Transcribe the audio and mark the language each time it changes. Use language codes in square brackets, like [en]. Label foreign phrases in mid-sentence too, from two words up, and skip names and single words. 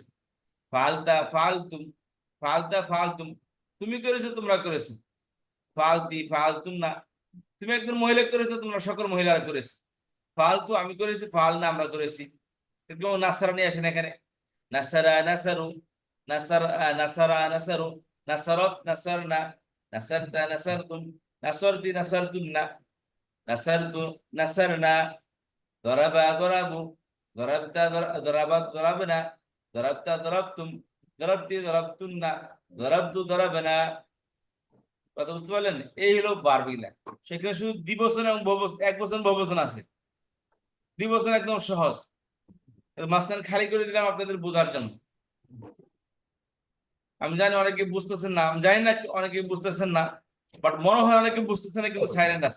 [ar] فعلت فعلتم، فعلت فعلتم [bn] তুমি করেছো তোমরা করেছো। [ar] فعلتِ فعلتنّ, [bn] তুমি একজন মহিলা করেছো তোমরা সকল মহিলারা করেছে। [ar] فعلتُ [bn] আমি করেছি, [ar] فعلنا [bn] আমরা করেছি। এরকম নাসারা নিয়ে আসেন এখানে, [ar] نصر نصروا، نصر نصرا نصروا، نصرت نصرن، نصرت نصرتم، نصرتِ نصرتنّ، نصرتُ نصرنا، ضرب ضربوا، ضربت ضربتا ضربن، ضربت ضربتم، ضربتِ ضربتنّ، ضربتُ ضربنا. [bn] কথা বুঝতে পারলেন? এই হলো বারবিলা। সেখানে শুধু দ্বিবচন এবং বহুবচন, এক বচন বহুবচন আছে। দ্বিবচন একদম সহজ, মাঝখানে খালি করে দিলাম আপনাদের বোঝার জন্য। আমি জানি অনেকে বুঝতেছেন না, আমি জানি না অনেকে বুঝতেছেন না, বাট মনে হয় অনেকে বুঝতেছেন না, কিন্তু সাইলেন্ট আছে।